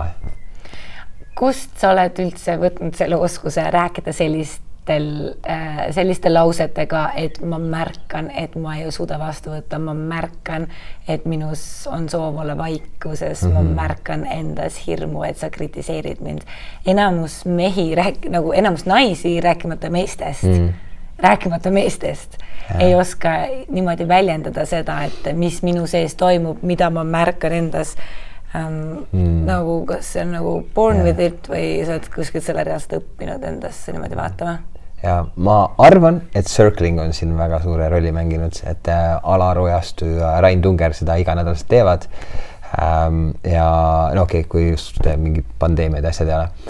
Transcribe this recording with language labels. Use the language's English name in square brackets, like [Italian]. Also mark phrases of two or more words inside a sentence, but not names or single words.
[Estonian] Kust sa oled üldse võtnud selle oskuse rääkida selliste lausetega, et ma märkan, et ma ei suuda vastu võtta, ma märkan, et minus on soov olla vaikuses, ma märkan endas hirmu, et sa kritiseerid mind. Enamus mehi, enamus naisi rääkimata meestest ei oska niimoodi väljendada seda, et mis minu sees toimub, mida ma märkan endas nagu, kas see on nagu [English] born with it [Estonian] või sa oled kuskilt selle reaalselt õppinud endasse niimoodi vaatama? Ja ma arvan, et circling on siin väga suure rolli mänginud, et Alar Ojastu ja Rain Tunger seda iganädalaselt teevad. Ja kui just mingi pandeemiad ja asjad ei ole.